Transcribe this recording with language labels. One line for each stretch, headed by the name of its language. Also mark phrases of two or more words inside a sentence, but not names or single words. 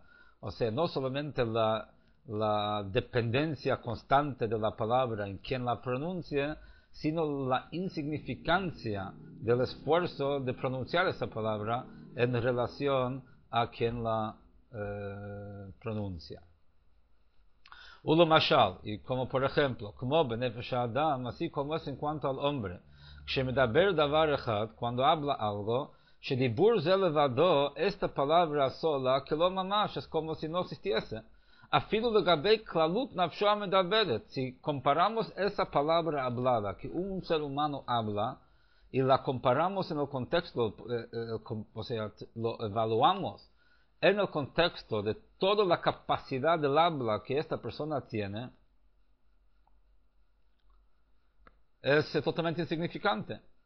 Spanish: O sea, no solamente la dependencia constante de la palabra en quien la pronuncie, sino la insignificancia del esfuerzo de pronunciar esa palabra en relación a quien la pronuncia.
Hebrew: ולמשל,
Spanish: y como por ejemplo, como
Hebrew: בנפש אדם,
Spanish: así como es en cuanto al hombre,
Hebrew: שמדבר דבר אחד,
Spanish: cuando habla algo,
Hebrew: שדיבור זה לבדו,
Spanish: esta palabra sola, que
Hebrew: לא ממש,
Spanish: es como si no existiese.
Hebrew: אפילו לגבי כללות נפשו מדברת,
Spanish: si comparamos esa palabra hablada, que un ser humano habla, y la comparamos en el contexto, o sea, lo evaluamos en el contexto de toda la capacidad del habla que esta persona tiene, es totalmente insignificante.